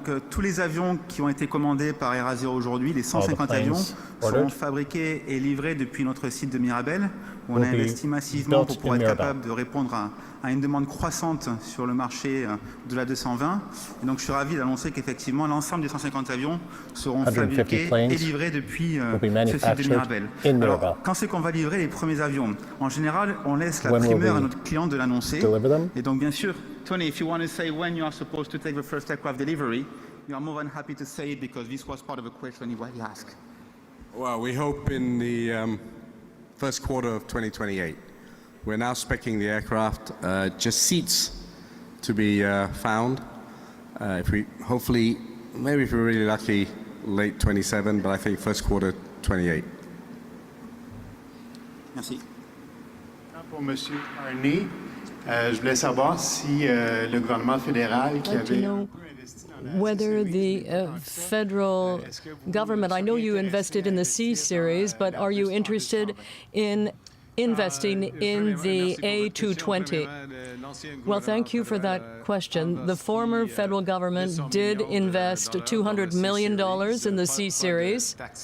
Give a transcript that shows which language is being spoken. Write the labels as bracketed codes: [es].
[fr] Tous les avions qui ont été commandés par AirAsia's aujourd'hui, les 150 avions, seront fabriqués et livrés depuis notre site de Mirabel, où on a investi massivement pour pouvoir être capable de répondre à une demande croissante sur le marché de la 220. Et donc je suis ravi d'annoncer qu'effectivement l'ensemble des 150 avions seront fabriqués et livrés depuis ce site de Mirabel. Alors, quand c'est qu'on va livrer les premiers avions? En général, on laisse la primeur à notre client de l'annoncer. Et donc bien sûr, [en] Tony, if you want to say when you are supposed to take the first aircraft delivery, you are more than happy to say it because this was part of a question he asked. Well, we hope in the first quarter of 2028. We're now speccing the aircraft, just seats to be found. Hopefully, maybe if we're really lucky, late 27, but I think first quarter 28. [fr] Merci. Pour M. Carney, je voulais savoir si le gouvernement fédéral qui avait [en] whether the federal government, I know you invested in the C series, but are you interested in investing in the A220? Well, thank you for that question. The former federal government did invest $200 million in the C series.